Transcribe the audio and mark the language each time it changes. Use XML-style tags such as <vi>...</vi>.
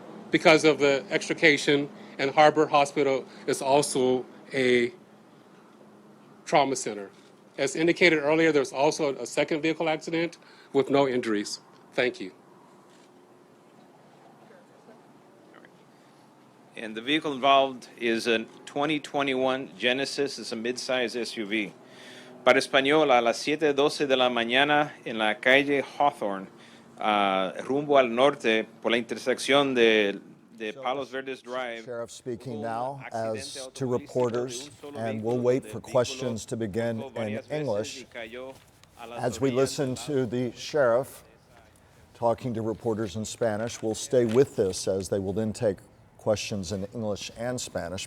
<en>Because of the extrication, and Harbor Hospital is also a trauma center. As indicated earlier, there's also a second vehicle accident with no injuries. Thank you. And the vehicle involved is a 2021 Genesis. It's a mid-size SUV.</en> <es>Para español, a las 7:12 de la mañana en la calle Hawthorne, rumbo al norte por la intersección de Palos Verdes Drive.</es> <en>Sheriff speaking now as to reporters, and we'll wait for questions to begin in English. As we listen to the sheriff talking to reporters in Spanish, we'll stay with this as they will then take questions in English and Spanish.</en>